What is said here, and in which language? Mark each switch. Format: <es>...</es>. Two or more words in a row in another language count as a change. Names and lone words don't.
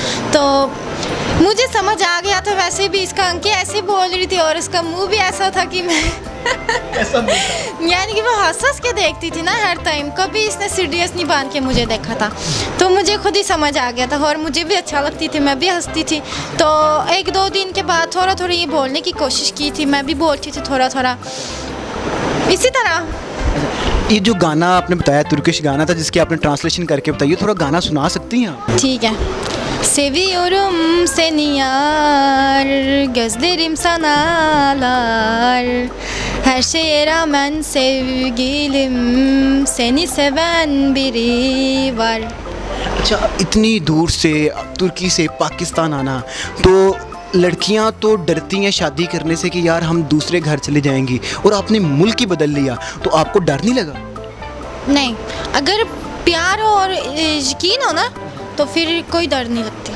<hi>तो मुझे समझ आ गया था, वैसे भी इसका अंकी ऐसे बोल रही थी और इसका मुंह भी ऐसा था कि मैं यानी कि मैं हंस के देखती थी ना हर टाइम, कभी इसने सीरियस नहीं बांध के मुझे देखा था, तो मुझे खुद ही समझ आ गया था और मुझे भी अच्छा लगती थी, मैं भी हंसती थी। तो 1-2 दिन के बाद थोड़ा थोड़ा ये बोलने की कोशिश की थी, मैं भी बोलती थी थोड़ा थोड़ा इसी तरह। ये जो गाना आपने बताया तुर्किश गाना था जिसकी आपने ट्रांसलेशन करके बताइए, थोड़ा गाना सुना सकती हैं आप? ठीक है।</hi> <tr>Seviyorum seni yar, gözlerim sanalar, her şeye rağmen sevgilim, seni seven biri var।</tr> <hi>अच्छा, इतनी दूर से तुर्की से पाकिस्तान आना, तो लड़कियां तो डरती हैं शादी करने से कि यार हम दूसरे घर चले जाएंगी, और आपने मुल्क ही बदल लिया, तो आपको डर नहीं लगा? नहीं, अगर प्यार हो और यकीन हो ना तो फिर कोई डर नहीं लगती।</hi>